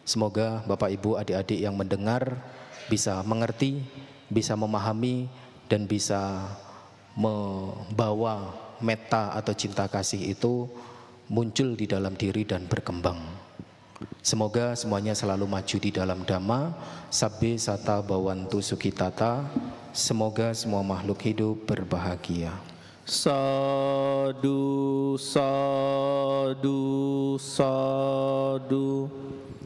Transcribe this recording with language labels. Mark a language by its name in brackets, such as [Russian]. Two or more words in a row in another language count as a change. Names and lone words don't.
[Indonesian] Semoga Bapak Ibu, adik-adik yang mendengar bisa mengerti bisa memahami dan bisa membawa metta atau cinta kasih itu muncul di dalam diri dan berkembang. Semoga semuanya selalu maju di dalam Dhamma, [Pali] sabbe sata bawantu sukitata, [Indonesian] semoga semua makhluk hidup berbahagia. [Pali] Sadu, sadu, sadu.